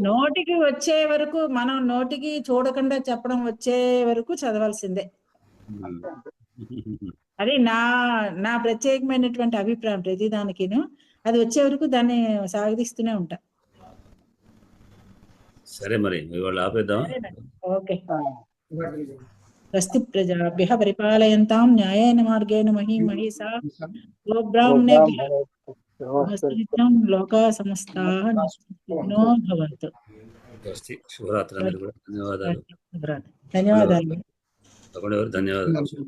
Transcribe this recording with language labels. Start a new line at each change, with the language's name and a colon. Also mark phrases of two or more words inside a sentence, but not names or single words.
Telugu: నోటికి వచ్చే వరకు, మనం నోటికి చూడకుండా చెప్పడం వచ్చే వరకు చదవాల్సిందే. అది నా ప్రత్యేకమైనటువంటి అభిప్రాయం. ప్రతిదానికిను అది వచ్చే వరకు దాన్ని సాగదీస్తూనే ఉంటా. సరే మరి ఇవాళ ఆపేద్దాం. ఓకే.
Sanskrit: స్వస్తి ప్రజాభ్యః పరిపాలయంతాం న్యాయేన మార్గేణ మహీం మహీషా గోబ్రాహ్మణేభ్యః నిత్యం లోకా సమస్తాః సుఖినో భవంతు.
Telugu: శుభరాత్రి అందరికీ కూడా ధన్యవాదాలు. ధన్యవాదాలు. తప్పకుండా ధన్యవాదాలు.